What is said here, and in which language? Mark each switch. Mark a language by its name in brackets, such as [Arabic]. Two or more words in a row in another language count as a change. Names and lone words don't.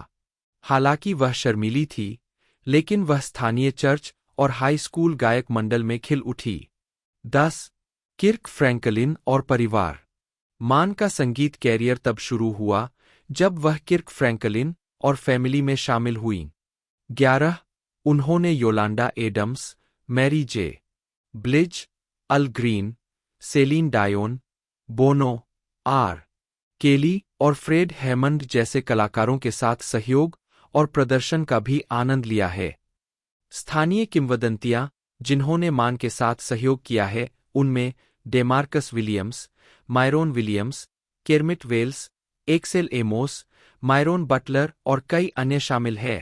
[Hindi] हालांकि वह शर्मीली थी, लेकिन वह स्थानीय चर्च और हाई स्कूल गायक मंडल में खिल उठी। 10. किर्क फ्रैंकलिन और परिवार। मान का संगीत कैरियर तब शुरू हुआ जब वह किर्क फ्रैंकलिन और फैमिली में शामिल हुईं। 11. उन्होंने योलांडा एडम्स, मैरी जे. ब्लिज, अल ग्रीन, सेलिन डायोन, बोनो, आर. केली और फ्रेड हैमंड जैसे कलाकारों के साथ सहयोग और प्रदर्शन का भी आनंद लिया है। स्थानीय किंवदंतियां जिन्होंने मान के साथ सहयोग किया है उनमें डेमार्कस विलियम्स, मायरोन विलियम्स, केर्मिट वेल्स, एक्सेल एमोस, मायरोन बटलर और कई अन्य शामिल हैं।